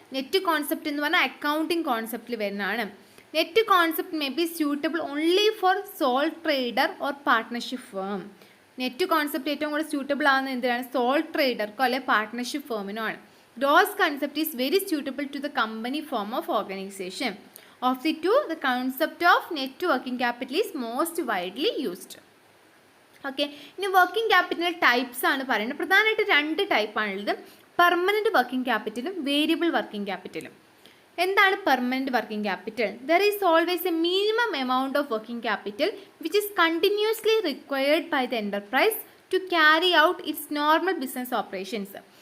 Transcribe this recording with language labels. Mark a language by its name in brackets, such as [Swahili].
[Malayalam] Net concept എന്ന് പറഞ്ഞാൽ accounting കോൺസെപ്റ്റിൽ വരുന്നതാണ്. [English] Net concept may be suitable only for sole trader or partnership firm. [Malayalam] Net concept ഏറ്റവും കൂടുതൽ suitable ആകുന്നത് എന്തിനാണ്? സോൾ ട്രേഡർക്കോ അല്ലെങ്കിൽ പാർട്ട്ണർഷിപ്പ് ഫേമിനോ ആണ്. [English] Gross concept is very suitable to the company form of organisation. Of the two, the concept of net working capital is most widely used. [Malayalam] Okay, ഇനി working capital types ആണ് പറയുന്നത്. പ്രധാനമായിട്ട് 2 ടൈപ്പാണുള്ളത്. Permanent working ക്യാപിറ്റലും variable working ക്യാപിറ്റലും. എന്താണ് permanent working capital? [English] There is always a minimum amount of working capital which is continuously required by the enterprise to carry out its normal business operations.